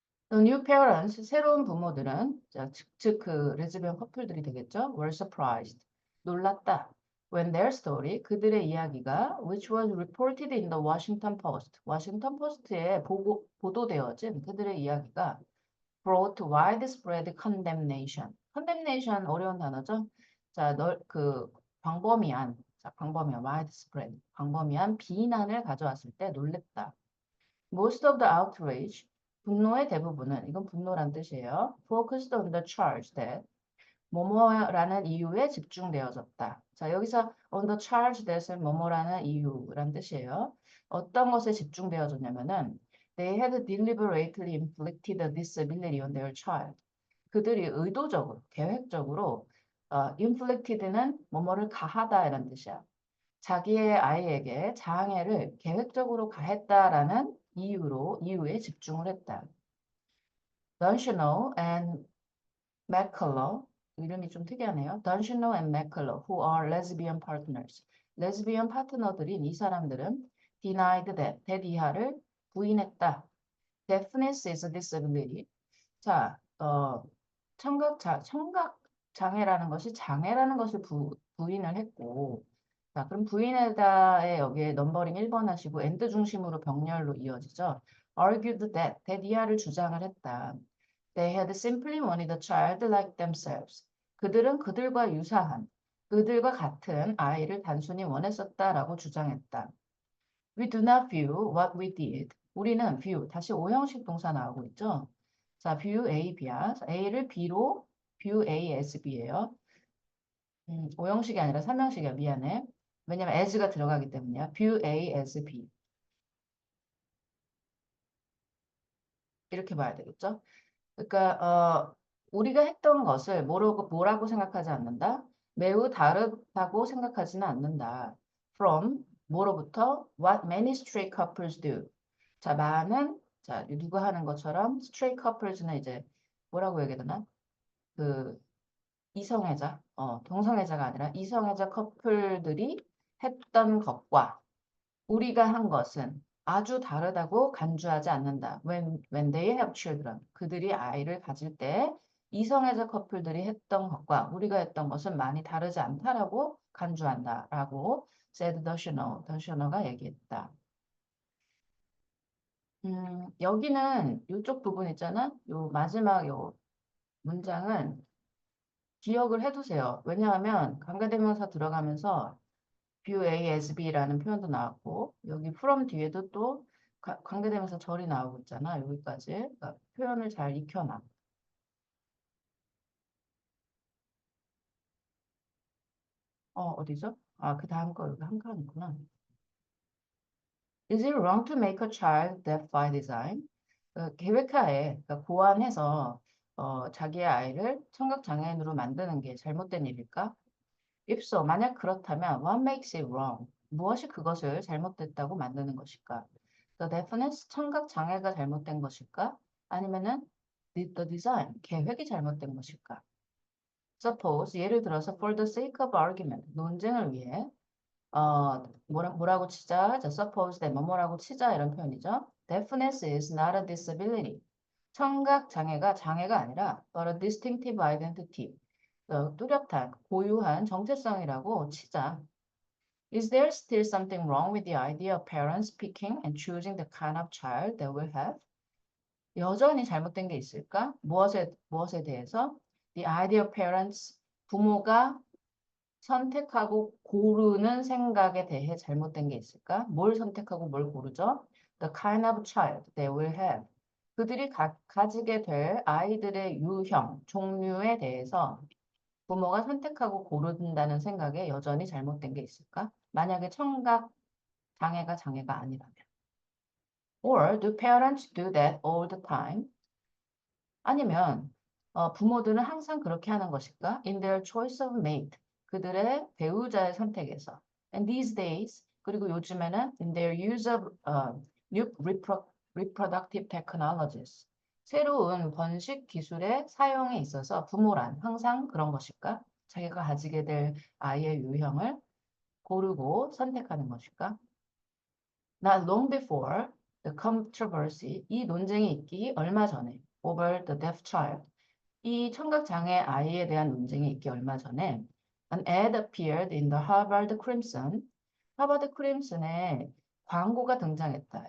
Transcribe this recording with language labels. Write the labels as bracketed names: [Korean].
[English] The new parents, [Korean] 새로운 부모들은, 즉 그 레즈비언 커플들이 되겠죠? [English] Were surprised. [Korean] 놀랐다. [English] When their story, [Korean] 그들의 이야기가, [English] which was reported in the Washington Post, [Korean] 워싱턴 포스트에 보도되어진 그들의 이야기가 [English] brought widespread condemnation. [Korean] condemnation 어려운 단어죠? 자, 광범위한, widespread, 광범위한 비난을 가져왔을 때 놀랬다. [English] Most of the outrage, [Korean] 분노의 대부분은, 이건 분노란 뜻이에요. [English] Focused on the charge that, [Korean] 뭐뭐라는 이유에 집중되어졌다. 자, 여기서 [English] on the charge that [Korean] 은 뭐뭐라는 이유란 뜻이에요. 어떤 것에 집중되어졌냐면은 [English] they had deliberately inflicted a disability on their child. [Korean] 그들이 의도적으로, 계획적으로 inflicted는 뭐뭐를 가하다 이란 뜻이야. 자기의 아이에게 장애를 계획적으로 가했다라는 이유에 집중을 했다. Dunshino and McCullough, 이름이 좀 특이하네요. [English] Dunshino and McCullough, who are lesbian partners. [Korean] 레즈비언 파트너들인 이 사람들은 [English] denied that [Korean] 이하를 부인했다. [English] Deafness is a disability. [Korean] 자, 청각 장애라는 것이 장애라는 것을 부인을 했고, 자, 그럼 부인에다에 여기에 넘버링 1번 하시고 and 중심으로 병렬로 이어지죠. [English] Argued that [Korean] 이하를 주장을 했다. [English] They had simply wanted a child like themselves. [Korean] 그들은 그들과 같은 아이를 단순히 원했었다라고 주장했다. [English] We do not view what we did. [Korean] 우리는 view, 다시 오형식 동사 나오고 있죠. 자, view A, B야. A를 B로 [English] view A as B [Korean] 예요. 오형식이 아니라 삼형식이야. 미안해. 왜냐면 as가 들어가기 때문이야. [English] view A as B. [Korean] 이렇게 봐야 되겠죠. 그러니까 우리가 했던 것을 뭐라고 생각하지 않는다. 매우 다르다고 생각하지는 않는다. [English] From [Korean] 뭐로부터 [English] what many straight couples do. [Korean] 자, 자, 누가 하는 것처럼 straight couples는 이제 뭐라고 얘기해야 되나? 그 이성애자, 동성애자가 아니라 이성애자 커플들이 했던 것과 우리가 한 것은 아주 다르다고 간주하지 않는다. [English] When they have children. [Korean] 그들이 아이를 가질 때 이성애자 커플들이 했던 것과 우리가 했던 것은 많이 다르지 않다라고 간주한다라고 said 더셔너가 얘기했다. 여기는 이쪽 부분 있잖아. 요 마지막 요 문장은 기억을 해두세요. 왜냐하면 관계대명사 들어가면서 [English] view A as B [Korean] 라는 표현도 나왔고 여기 from 뒤에도 또 관계대명사 절이 나오고 있잖아. 여기까지. 그러니까 표현을 잘 익혀놔. 어디죠? 아, 그 다음 거 여기 한 칸이구나. [English] Is it wrong to make a child deaf by design? [Korean] 계획하에, 그러니까 고안해서 자기의 아이를 청각장애인으로 만드는 게 잘못된 일일까? [English] If so, [Korean] 만약 그렇다면 [English] what makes it wrong? [Korean] 무엇이 그것을 잘못됐다고 만드는 것일까? [English] The deafness, [Korean] 청각 장애가 잘못된 것일까? 아니면은 [English] the design, [Korean] 계획이 잘못된 것일까? Suppose, 예를 들어서 [English] for the sake of argument, [Korean] 논쟁을 위해 뭐라고 치자? 자, [English] suppose that [Korean] 뭐뭐라고 치자 이런 표현이죠. [English] Deafness is not a disability. [Korean] 청각 장애가 장애가 아니라 [English] but a distinctive identity. [Korean] 뚜렷한, 고유한 정체성이라고 치자. [English] Is there still something wrong with the idea of parents picking and choosing the kind of child they will have? [Korean] 여전히 잘못된 게 있을까? 무엇에 대해서? [English] The idea of parents, [Korean] 부모가 선택하고 고르는 생각에 대해 잘못된 게 있을까? 뭘 선택하고 뭘 고르죠? [English] The kind of child they will have. [Korean] 그들이 가지게 될 아이들의 유형, 종류에 대해서 부모가 선택하고 고른다는 생각에 여전히 잘못된 게 있을까? 만약에 청각 장애가 아니라면. [English] Or do parents do that all the time? [Korean] 아니면 부모들은 항상 그렇게 하는 것일까? [English] In their choice of mate. [Korean] 그들의 배우자의 선택에서. [English] And these days, [Korean] 그리고 요즘에는 [English] in their use of new reproductive technologies. [Korean] 새로운 번식 기술의 사용에 있어서 부모란 항상 그런 것일까? 자기가 가지게 될 아이의 유형을 고르고 선택하는 것일까? [English] Not long before the controversy, [Korean] 이 논쟁이 있기 얼마 전에 [English] over the deaf child, [Korean] 이 청각장애 아이에 대한 논쟁이 있기 얼마 전에 [English] an ad appeared in the Harvard Crimson, [Korean] 하버드 크림슨에 광고가 등장했다.